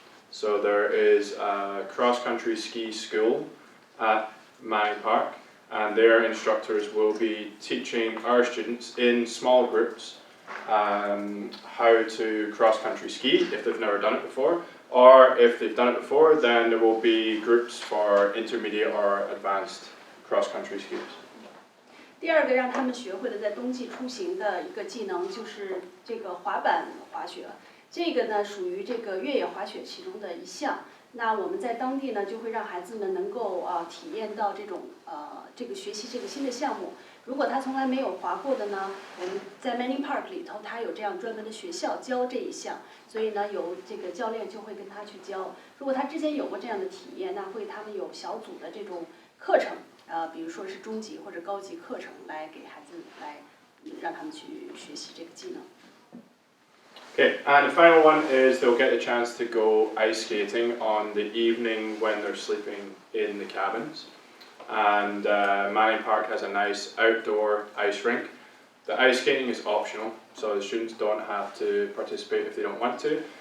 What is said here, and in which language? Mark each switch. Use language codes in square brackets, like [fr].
[en] So there is a cross-country ski school at Manning Park, and their instructors will be teaching our students in small groups how to cross-country ski if they've never done it before. Or if they've done it before, then there will be groups for intermediate or advanced cross-country skiers. [zh] 第2个让他们学会的在冬季出行的一个技能就是这个滑板滑雪，这个呢属于这个越野滑雪其中的一项。那我们在当地呢就会让孩子们能够体验到这种这个学习这个新的项目。如果他从来没有滑过的呢，我们在 Manning Park 里头，他有这样专门的学校教这一项，所以呢，有这个教练就会跟他去教。如果他之前有过这样的体验，那他们有小组的这种课程，比如说是中级或者高级课程，来给孩子来让他们去学习这个技能。 [en] Okay, and the final one is they'll get a chance to go ice skating on the evening when they're sleeping in the cabins. And Manning Park has a nice outdoor ice rink. The ice skating is optional, so the students don't have to participate if they don't want to.